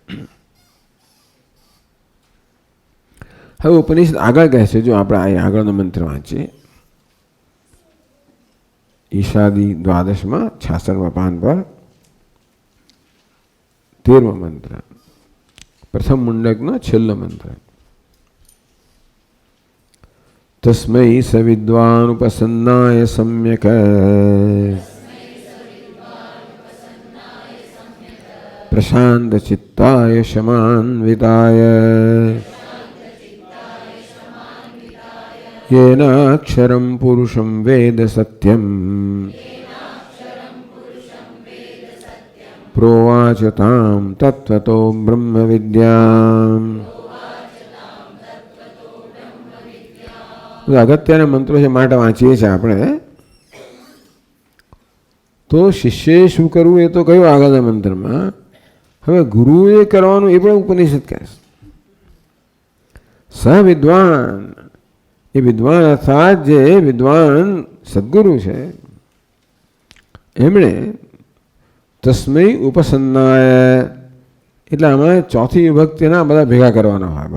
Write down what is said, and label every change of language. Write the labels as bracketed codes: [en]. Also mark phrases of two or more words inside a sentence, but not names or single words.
[gu] હવે ઉપનિષદ આગળ કહે છે, જો આપણે આગળનો મંત્ર વાંચીએ, ઈશાદી દ્વાદશમાં 66 પાન પર 13મો મંત્ર, પ્રથમ મુંડકનો છેલ્લો મંત્ર. [sa] તસ્મૈ સવિદ્વાન ઉપસન્નાય સમ્યક પ્રશાંત ચિત્તાય શમાન્વિતાય येनाक्षरं पुरुषं वेद सत्यं प्रोवाच तां तत्त्वतो ब्रह्मविद्याम्. [gu] અગત્યના મંત્રો છે માટે વાંચીએ છીએ આપણે. તો શિષ્યએ શું કરવું એ તો કહ્યું આગળના મંત્રમાં. હવે ગુરુએ કરવાનું એ પણ ઉપનિષદ કહે છે. [sa] સ વિદ્વાન, [gu] એ વિદ્વાન અર્થાત જે વિદ્વાન સદગુરુ છે એમણે [sa] તસ્મૈ ઉપસન્નાય, [gu] એટલે આમાં ચોથી વિભક્તિના બધા ભેગા કરવાના હોય.